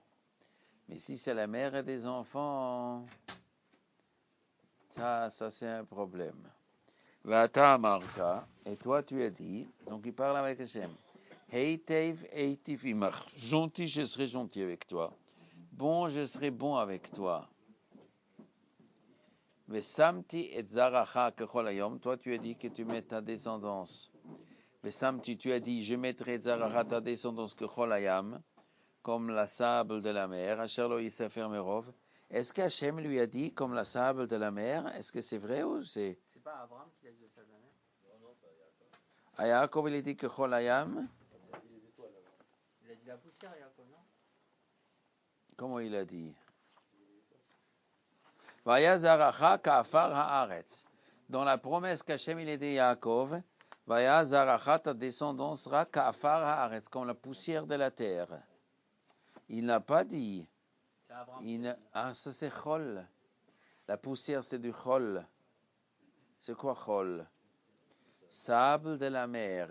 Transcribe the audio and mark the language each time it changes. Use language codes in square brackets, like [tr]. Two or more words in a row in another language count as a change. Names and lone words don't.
[fr] Mais si c'est la mère et des enfants, ça c'est un problème. [he] ואתה אמרת, [fr] et toi tu as dit, donc il parle avec Hachem. [he] היטב איטיב עמך. [fr] Gentil, je serai gentil avec toi. Bon, je serai bon avec toi. [he] ושמתי את זרעך כחול הים. [fr] Toi tu as dit que tu mets ta descendance. Vesamti, tu as dit, je mettrai zaracha ta descendance [he] כחול הים, [fr] comme la sable de la mer. [he] אשר לא יספר מרב. [fr] Est-ce qu'Hachem lui a dit comme la sable de la mer? Est-ce que c'est vrai ou c'est? C'est pas Abraham qui a dit le sable de la mer? Non, ça, Yaakov. À Yaakov, il a dit [he] כחול הים. [fr] Il a dit la poussière, Yaakov, non? Comment il a dit? [he] והיה זרעך כעפר הארץ. [fr] Dans la promesse qu'Hachem il a dit à Yaakov, [he] והיה זרעך, [fr] ta descendance sera [he] כעפר הארץ, [fr] comme la poussière de la terre. Il n'a pas dit. C'est Abraham. Ça c'est chol. La poussière c'est du chol. C'est quoi chol? Sable de la mer.